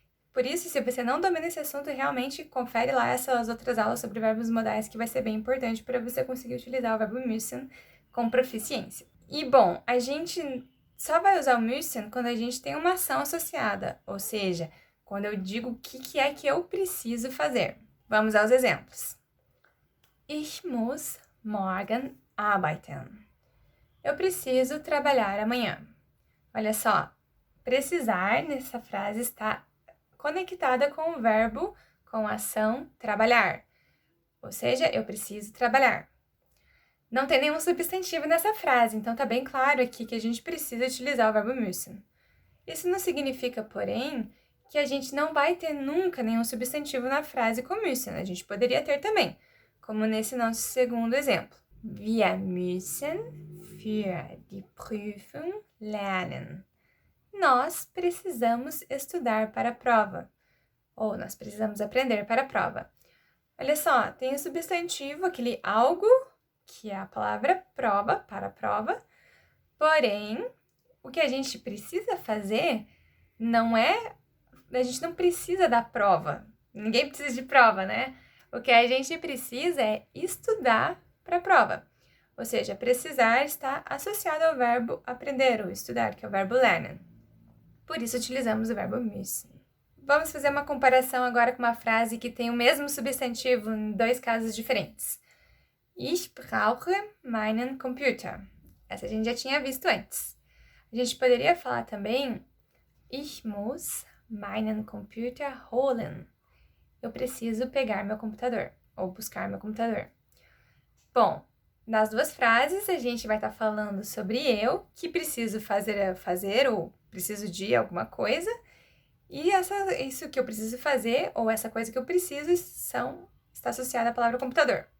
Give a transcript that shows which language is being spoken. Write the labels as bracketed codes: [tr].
[pt] Por isso, se você não domina esse assunto, realmente confere lá essas outras aulas sobre verbos modais que vai ser bem importante para você conseguir utilizar o verbo müssen com proficiência. E bom, a gente só vai usar o müssen quando a gente tem uma ação associada, ou seja, quando eu digo o que é que eu preciso fazer. Vamos aos exemplos. [de] Ich muss morgen arbeiten. [pt] Eu preciso trabalhar amanhã. Olha só, precisar nessa frase está conectada com o verbo, com a ação trabalhar. Ou seja, eu preciso trabalhar. Não tem nenhum substantivo nessa frase, então tá bem claro aqui que a gente precisa utilizar o verbo müssen. Isso não significa, porém, que a gente não vai ter nunca nenhum substantivo na frase com müssen. A gente poderia ter também, como nesse nosso segundo exemplo. [de] Wir müssen für die Prüfung lernen. [pt] Nós precisamos estudar para a prova. Ou nós precisamos aprender para a prova. Olha só, tem o substantivo, aquele algo, que é a palavra prova, para a prova. Porém, o que a gente precisa fazer não é... A gente não precisa da prova. Ninguém precisa de prova, né? O que a gente precisa é estudar para a prova. Ou seja, precisar está associado ao verbo aprender ou estudar, que é o verbo lernen. Por isso, utilizamos o verbo müssen. Vamos fazer uma comparação agora com uma frase que tem o mesmo substantivo em dois casos diferentes. [de] Ich brauche meinen Computer. [pt] Essa a gente já tinha visto antes. A gente poderia falar também [de] Ich muss meinen Computer holen. [pt] Eu preciso pegar meu computador ou buscar meu computador. Bom, nas duas frases a gente vai estar falando sobre eu, que preciso fazer ou preciso de alguma coisa, e isso que eu preciso fazer ou essa coisa que eu preciso está associada à palavra computador.